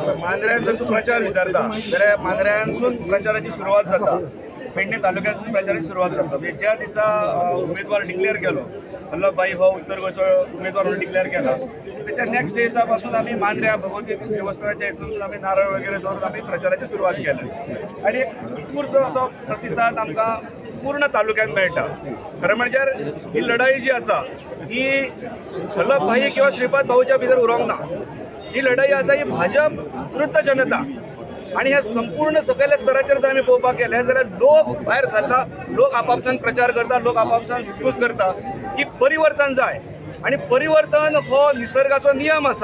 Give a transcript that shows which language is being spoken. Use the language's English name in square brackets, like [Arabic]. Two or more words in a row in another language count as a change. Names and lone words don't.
[Konkani] मांद्र्यान जर तूं प्रचार विचारता जाल्यार मांद्र्यानसून प्रचाराची सुरवात जाता. [Marathi] पेडणे तालुक्यात प्रचाराची सुरुवात करता. म्हणजे ज्या दिसा उमेदवार डिक्लेअर केलो, [Konkani] वल्लभभाई हो उत्तर गोंयचो उमेदवार म्हणून डिक्लेअर केला, [Marathi] त्याच्या नेक्स्ट दिसा पासून आम्ही मांद्र्या भगवती देवस्थानाच्या हितून आम्ही नारळ वगैरे धरून आम्ही प्रचाराची सुरुवात केली आणि [Konkani] एक उत्कृष्ट असो प्रतिसाद आमकां पूर्ण तालुक्यात मेळटा. खरं म्हणजे ही लढाई जी आसा ही वल्लभभाई किंवा श्रीपाद भाऊच्या भितर उरोंक ना. ही लढाई आसा ही भाजप विरुद्ध जनता आणि ह्या संपूर्ण सकयल्या स्तराचेर जर आमी पळोवपाक गेले जाल्यार लोक भायर सरला, लोक आपापसांत प्रचार करता, लोक आपापसांत हुदूस करता की परिवर्तन जाय आणि परिवर्तन हो निसर्गाचो नियम आसा.